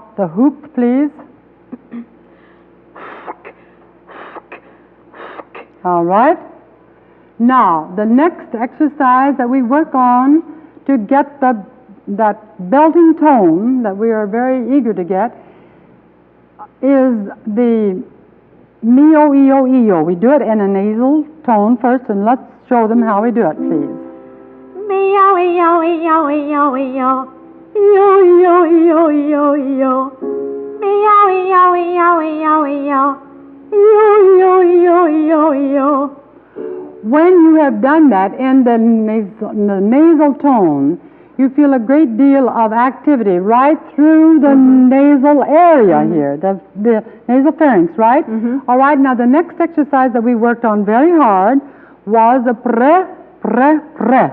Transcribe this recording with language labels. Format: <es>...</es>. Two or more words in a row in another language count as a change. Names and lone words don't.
<en>The hoop, please. All right. Now, the next exercise that we work on to get that belting tone that we are very eager to get is the me-o-e-o-e-o. We do it in a nasal tone first, and let's show them how we do it, please. Me-o-e-o-e-o-e-o-e-o. E-o-e-o-e-o-e-o-e-o. Me-o-e-o-e-o-e-o-e-o. E-o-e-o-e-o-e-o-e-o. When you have done that in the nasal tone, you feel a great deal of activity right through the nasal area here, the nasal pharynx, right? All right, now the next exercise that we worked on very hard was a pre, pre, pre.</en>